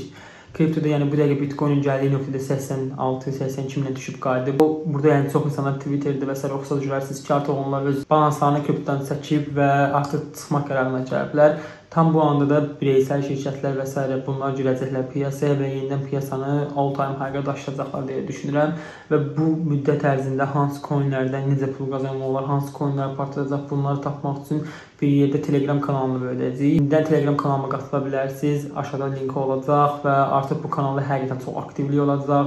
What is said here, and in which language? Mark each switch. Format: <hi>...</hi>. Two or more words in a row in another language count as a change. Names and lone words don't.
<az>Kriptoda yəni bu dəqiqə Bitcoin-in gəldiyi nöqtədə 86-82 minə düşüb qayıdı. Burada yəni çox insanlar Twitterdə və s. oxusa görərsiniz ki, artıq onlar öz balanslarını kriptodan çəkib və artıq çıxmaq qərarına gəliblər. Tam bu anda da bireysel şirkətlər və s. bunlar girəcəklər piyasaya və yenidən piyasanı</az> <en>all-time high-</en> <az>a daşıyacaqlar deyə düşünürəm. Və bu müddət ərzində hansı coinlərdən necə pul qazanmaq olar, hansı coinlər partlayacaq, bunları tapmaq üçün bir yerdə Telegram kanalını böyüdəcəyik. İndi Telegram kanalıma qatıla bilərsiniz. Aşağıda linki olacaq və artıq bu kanalda həqiqətən çox aktivlik olacaq.</az>